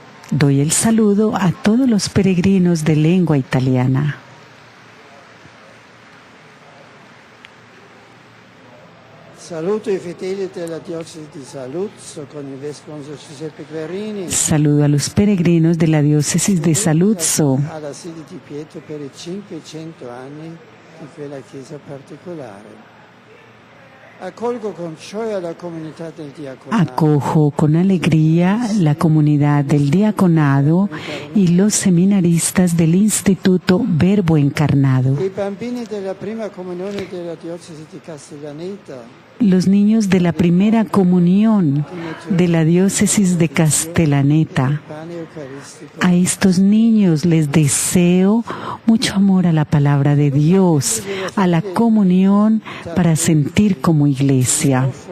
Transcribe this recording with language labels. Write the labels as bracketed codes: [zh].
[es] Doy el saludo a todos los peregrinos de lengua italiana. [it] Saluto i fedeli della diocesi di Saluzzo con il vescovo Giuseppe Guerini. [es] Saludo a los peregrinos de la diócesis de Saluzzo. [it] Alla sede di Pietro per i 500 anni di quella chiesa particolare. Accolgo con gioia la comunità del diaconato. [es] Acojo con alegría la comunidad del diaconado y los seminaristas del Instituto Verbo Encarnado. [it] I bambini della prima comunione della diocesi di Castellaneta. [es] Los niños de la primera comunión de la diócesis de Castellaneta. A estos niños les deseo mucho amor a la palabra de Dios, a la comunión para sentir como iglesia.